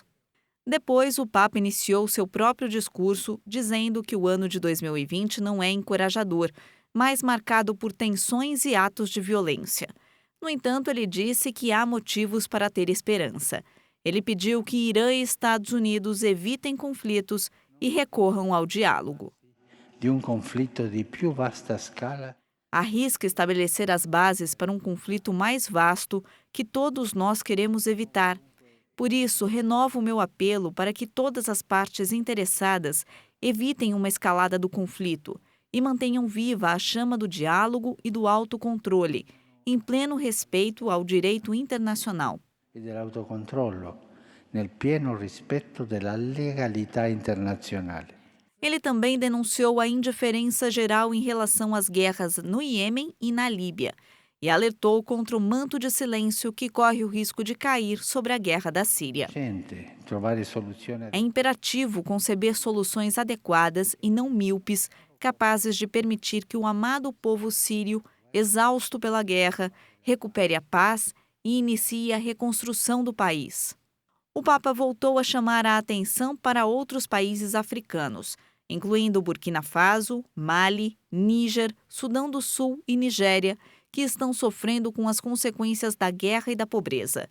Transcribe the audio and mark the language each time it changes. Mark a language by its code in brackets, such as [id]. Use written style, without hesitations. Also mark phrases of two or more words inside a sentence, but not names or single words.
[pt] Depois, o Papa iniciou seu próprio discurso, dizendo que o ano de 2020 não é encorajador, mas marcado por tensões e atos de violência. No entanto, ele disse que há motivos para ter esperança. Ele pediu que Irã e Estados Unidos evitem conflitos e recorram ao diálogo. [it] Di un conflitto di più vasta scala. [pt] Arrisca estabelecer as bases para um conflito mais vasto que todos nós queremos evitar. Por isso, renovo o meu apelo para que todas as partes interessadas evitem uma escalada do conflito e mantenham viva a chama do diálogo e do autocontrole, em pleno respeito ao direito internacional. [it] E dell'autocontrollo, nel pieno rispetto della legalità internazionale. [pt] Ele também denunciou a indiferença geral em relação às guerras no Iêmen e na Líbia e alertou contra o manto de silêncio que corre o risco de cair sobre a guerra da Síria. [it] Trovare soluzioni. [pt] É imperativo conceber soluções adequadas e não míopes, capazes de permitir que o amado povo sírio, exausto pela guerra, recupere a paz e inicie a reconstrução do país. O Papa voltou a chamar a atenção para outros países africanos, incluindo Burkina Faso, Mali, Níger, Sudão do Sul e Nigéria, que estão sofrendo com as consequências da guerra e da pobreza.